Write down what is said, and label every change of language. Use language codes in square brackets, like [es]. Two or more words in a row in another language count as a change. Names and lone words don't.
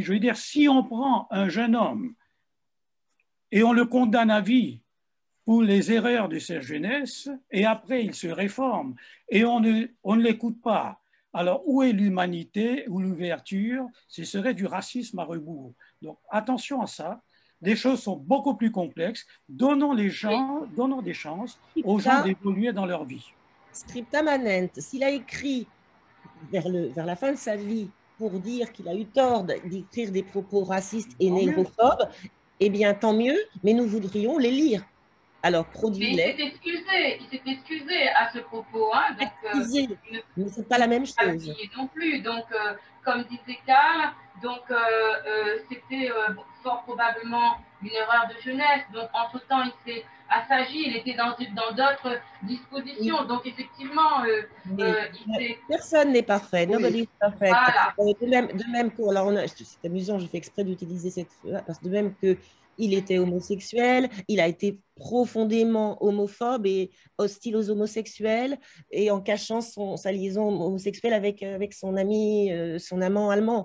[fr] Je veux dire, si on prend un jeune homme et on le condamne à vie pour les erreurs de sa jeunesse, et après il se réforme, et on ne l'écoute pas, alors où est l'humanité ou l'ouverture? Ce serait du racisme à rebours. Donc attention à ça, les choses sont beaucoup plus complexes, donnons des chances aux gens d'évoluer dans leur vie. [la] Scripta manent, [fr] s'il a écrit vers la fin de sa vie pour dire qu'il a eu tort d'écrire des propos racistes et négrophobes, eh bien tant mieux, mais nous voudrions les lire. Alors, produis-les. Il s'est excusé à ce propos. Hein, donc, mais ce n'est pas la même chose. Non plus. Donc, comme disait Karl, c'était fort probablement une erreur de jeunesse. Donc, entre-temps, il s'est assagi, il était dans d'autres dispositions. Oui. Donc, effectivement, personne n'est parfait. Oui. [en] Nobody is perfect. [fr] Voilà. De même que, alors c'est amusant, je fais exprès d'utiliser cette phrase, parce que de même que il était homosexuel, il a été profondément homophobe et hostile aux homosexuels, et en cachant sa liaison homosexuelle avec son ami, son amant allemand.